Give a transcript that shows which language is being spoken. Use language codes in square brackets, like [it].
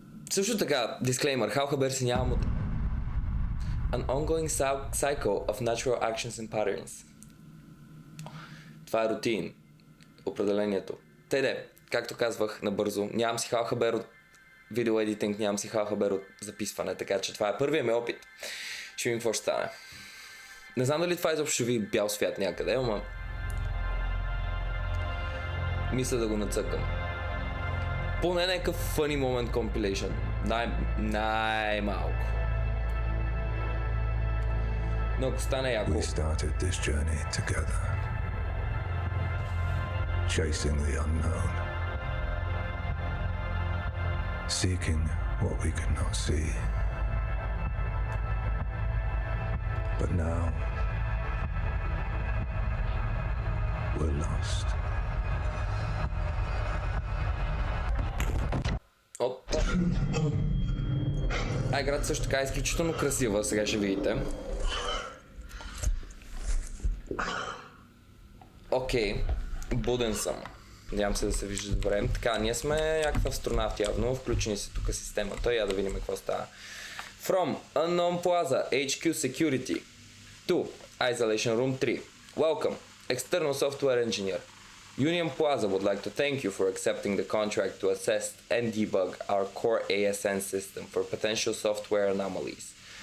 [bg] Също така, дисклеймър, Халхабер си нямам от [en] An ongoing cycle of natural actions and patterns. [bg] Това е рутин. Определението. Теде, както казвах набързо, нямам си Халхабер от видео едитинг, нямам си Халхабер от записване, така че това е първият ми опит. Ще видим какво ще стане. Не знам дали това изобщо ще ви бял свят някъде, ама мисля да го нацъкам. Поне някакъв [en] funny moment compilation. [bg] Най-малко. Но ако стане яко... [en] We started this journey together, chasing the unknown, seeking what we could not see. But now, we're lost. [bg] Опа. Играта също така е изключително красива, сега ще видите. Окей, буден съм. Надявам се да се вижда добре. Така, ние сме някакъв астронавт явно, включени са тук системата, я да видим какво става. [en] From Unknown Plaza, HQ Security, to Isolation Room 3. Welcome, External Software Engineer. Union Plaza would like to thank you for accepting the contract to assess and debug our core ASN system for potential software anomalies.